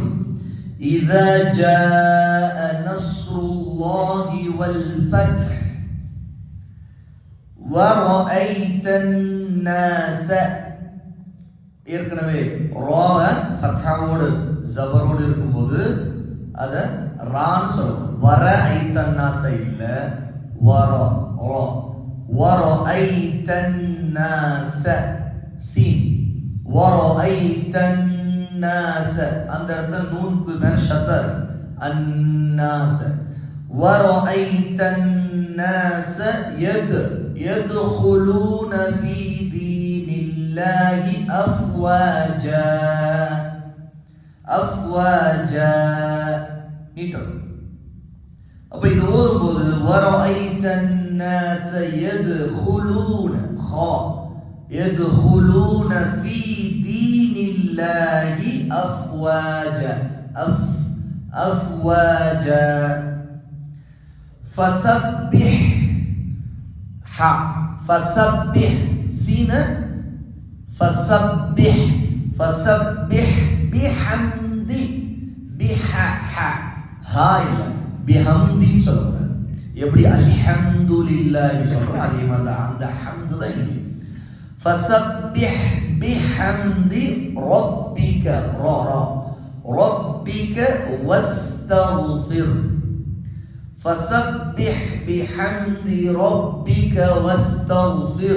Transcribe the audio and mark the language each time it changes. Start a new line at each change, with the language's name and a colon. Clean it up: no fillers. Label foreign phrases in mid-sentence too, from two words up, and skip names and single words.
Arabic: إذا جاء نصر الله والفتح ورأيت الناس.
Tamil: ஏற்கனவே ராவ ஃபத்ஹாவோடு ஜபரோடு இருக்கும்போது அத ரான்னு சொல்லணும்.
Arabic: ورأيت الناس
Tamil: இல்ல, வர ரா.
Arabic: وَرَأَيْتَ النَّاسَ சீன். وَرَأَيْتَ النَّاسَ
Tamil: அந்த இடத்துல நூனுக்கு மேல ஷத்தர்.
Arabic: النَّاسَ وَرَأَيْتَ النَّاسَ يَدْخُلُونَ فِي دِينِ اللَّهِ أَفْوَاجًا أَفْوَاجًا நீட்டணும்.
Tamil: அப்ப இது ஓதும்போது
Arabic: وَرَأَيْتَ النَّاسَ يدخلون في دين الله أفواجا أفواجا فسبح فسبح سين فسبح بحمد هاي بحمد சொல்லணும்.
Tamil: எப்படி அல்ஹம்துலில்லாஹி சொல்றோம் அதே மாதிரி அந்த ஹம்து தான் இங்க.
Arabic: فسبح بحمد ربك ربك واستغفر. فسبح بحمد ربك واستغفر.